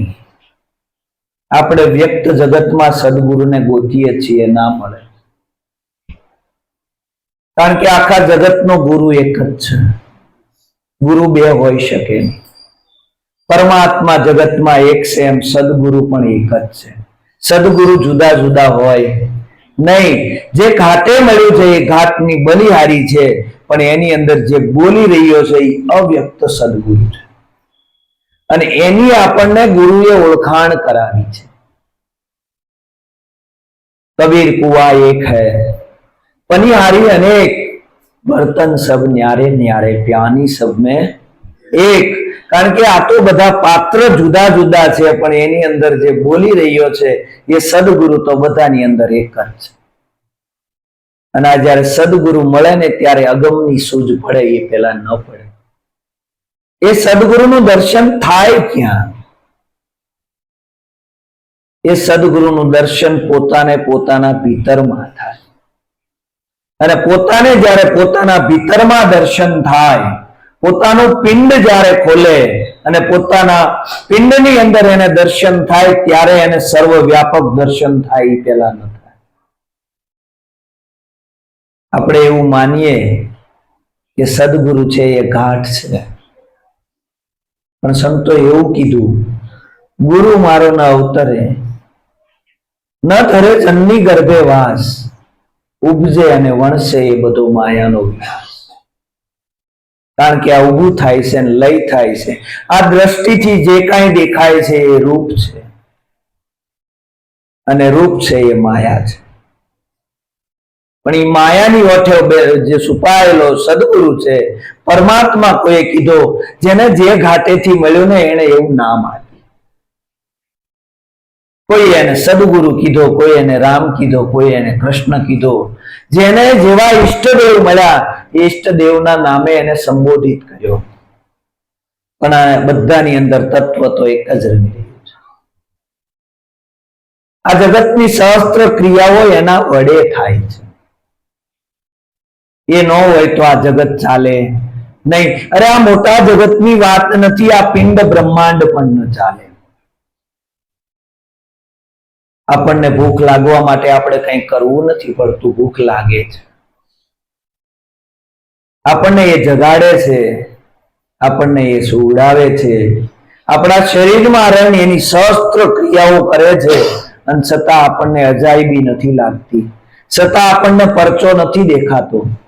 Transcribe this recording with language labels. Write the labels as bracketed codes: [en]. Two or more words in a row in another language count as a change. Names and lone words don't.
[gu] આપણે વ્યક્ત જગત માં સદ્ગુરુ ને ગોતીએ છીએ ના મળે, કારણ કે આખા જગત નો ગુરુ એક જ છે। ગુરુ બે હોઈ શકે નહીં। પરમાત્મા જગત માં એક છે એમ સદ્ગુરુ પણ એક જ છે। સદ્ગુરુ જુદા જુદા હોય નહીં। જે ઘાટે મળ્યું છે એ ઘાટની બલિહારી છે, પણ એની અંદર જે બોલી રહ્યો છે એ અવ્યક્ત સદ્ગુરુ છે અને એની આપણને ગુરુએ ઓળખાણ કરાવી છે। [hi] कबीर कुआ एक है, पनिहारी अनेक, बर्तन सब न्यारे न्यारे, प्यानी सब में एक। [gu] કારણ કે આ તો બધા પાત્ર જુદા જુદા છે, પણ એની અંદર જે બોલી રહ્યો છે એ સદ્ગુરુ તો બધાની અંદર એક જ છે। અને જ્યારે સદ્ગુરુ મળે ને ત્યારે અગમની સૂઝ પડે એ પેલા ન પડે। એ સદ્ગુરુનું દર્શન થાય ક્યાં? એ સદ્ગુરુનું દર્શન પોતાને પોતાના ભીતરમાં થાય। અને પોતાને જ્યારે પોતાના ભીતરમાં દર્શન થાય, પોતાનો પિંડ જ્યારે ખોલે અને પોતાના પિંડની અંદર એને દર્શન થાય ત્યારે એને સર્વવ્યાપક દર્શન થાય પેલા ન થાય। આપણે એવું માનીએ કે સદ્ગુરુ છે એ ઘાટ છે, પણ સંતો એવું કીધું ગુરુ મારો ન અવતરે, ન ધરે જનની ગર્ભે વાસ, ઉપજે અને વણસે એ બધો માયાનો વિનાશ। કારણ કે આ ઊભું થાય છે ને લય થાય છે। આ દૃષ્ટિથી જે કાંઈ દેખાય છે એ રૂપ છે અને રૂપ છે એ માયા છે। પણ ઈ માયાની ઓઠે જે છુપાયેલો સદ્ગુરુ છે, પરમાત્મા કોઈએ કીધો, જેને જે ઘાટેથી મળ્યો ને એણે એવું નામ આપ્યું। કોઈ એને સદ્ગુરુ કીધો, કોઈ એને રામ કીધો, કોઈ એને કૃષ્ણ કીધો। જેને જેવા ઇષ્ટદેવ મળ્યા ઇષ્ટદેવના નામે એને સંબોધિત કર્યો, પણ આ બધાની અંદર તત્વ તો એક જ રહી રહ્યું છે। આ જગતની સહસ્ત્ર ક્રિયાઓ એના વડે થાય છે। એ ન હોય તો આ જગત ચાલે નહીં। અરે આ મોટા જગતની વાત નથી, આ પિંડ બ્રહ્માંડ પણ ન ચાલે। આપણને ભૂખ લાગવા માટે આપણે કંઈ કરવું નથી પડતું, ભૂખ લાગે છે। આપણને એ જગાડે છે, આપણને એ સુવડાવે છે, આપણા શરીરમાં રહીને એની સહસ્ત્ર ક્રિયાઓ કરે છે, અને છતાં આપણને અજાયબી નથી લાગતી, છતાં આપણને પરચો નથી દેખાતો।